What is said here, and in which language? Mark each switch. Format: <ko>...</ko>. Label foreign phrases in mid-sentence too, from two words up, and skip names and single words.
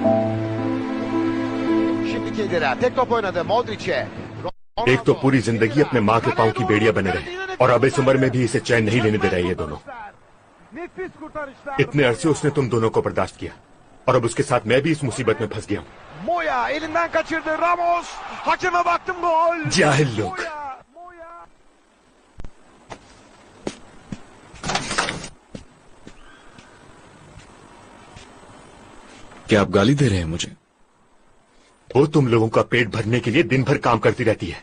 <tr>Şimdi Kedira tek top oynadı Modric'e.</tr> <hi>एक तो पूरी जिंदगी अपने माँ के पांव की बेड़िया बने रहे और अब इस उम्र में भी इसे चैन नहीं लेने दे रहे ये दोनों। इतने अरसे उसने तुम दोनों को बर्दाश्त किया और अब उसके साथ मैं भी इस मुसीबत में फंस गया हूँ।</hi> <tr>Moya elinden kaçırdı Ramos. Hakeme baktım gol.</tr> <hi>जाहिल लोग। क्या आप गाली दे रहे हैं मुझे? वो तुम लोगों का पेट भरने के लिए दिन भर काम करती रहती है।</hi>